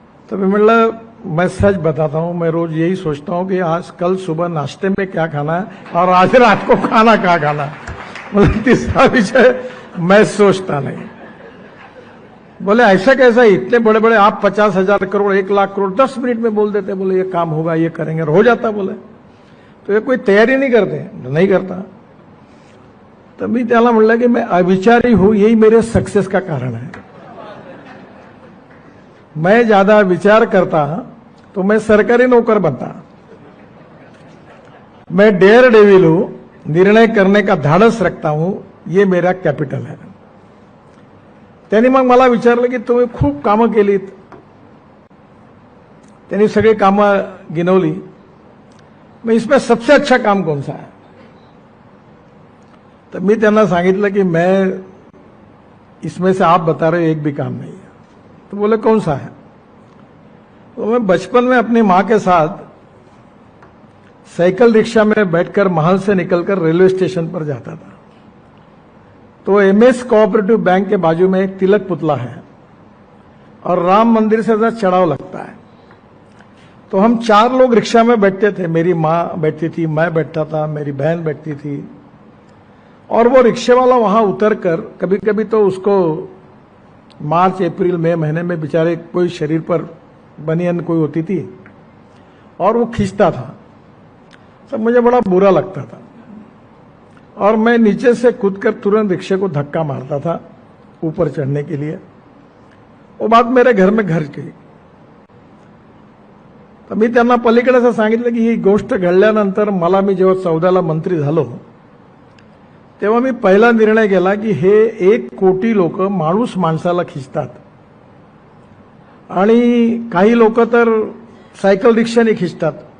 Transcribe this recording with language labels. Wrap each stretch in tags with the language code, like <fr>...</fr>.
<hi>तो मैं सच बताता हूं, मैं रोज यही सोचता हूं कि आज कल सुबह नाश्ते में क्या खाना है और आज रात को खाना क्या खाना है. मतलब तीसरा विषय मैं सोचता नहीं. बोले ऐसा कैसा, इतने बड़े बड़े आप 50,000 करोड़ 1 लाख करोड़ 10 मिनट में बोल देते. बोले ये काम होगा, ये करेंगे, हो जाता. बोले तो ये कोई तैयारी नहीं करते. नहीं करता. तो</hi> <mr>मी त्याला म्हणलं की</mr> <hi>मैं अविचारी हूं, यही मेरे सक्सेस का कारण है. मैं ज्यादा विचार करता तो मैं सरकारी नौकर बनता. मैं डेयर डेविल हूं, निर्णय करने का धाडस रखता हूं, ये मेरा कॅपिटल है.</hi> <mr>त्यांनी मग मला विचारलं की तुम्ही खूप कामं केलीत. त्यांनी सगळी कामं गिनवली.</mr> <hi>मैं इसमें सबसे अच्छा काम कौन सा है? तो मैं</hi> <mr>त्यांना सांगितलं की</mr> <hi>मैं इसमें से आप बता रहे हो एक भी काम नहीं है. तो बोले कौन सा है? तो मैं बचपन में अपनी मां के साथ साइकिल रिक्शा में बैठकर महल से निकलकर रेलवे स्टेशन पर जाता था. तो MS कोऑपरेटिव बैंक के बाजू में एक तिलक पुतला है और राम मंदिर से ज्यादा चढ़ाव लगता है. तो हम 4 लोग रिक्शा में बैठते थे. मेरी मां बैठती थी, मैं बैठता था, मेरी बहन बैठती थी. और वो रिक्शे वाला वहां उतरकर कभी कभी तो उसको मार्च अप्रैल मई महीने में बेचारे कोई शरीर पर बनियान कोई होती थी और वो खींचता था. सब मुझे बड़ा बुरा लगता था और मैं नीचे से कूदकर तुरंत रिक्शे को धक्का मारता था ऊपर चढ़ने के लिए. वो बात मेरे घर में घर गई.</hi> <mr>तर मी त्यांना पलीकडे असं सांगितलं की ही गोष्ट घडल्यानंतर मला, मी जेव्हा 14ला मंत्री झालो तेव्हा मी पहिला निर्णय केला की हे 1 कोटी लोक माणूस माणसाला खिचतात आणि काही लोक तर सायकल रिक्षाने खिचतात.</mr>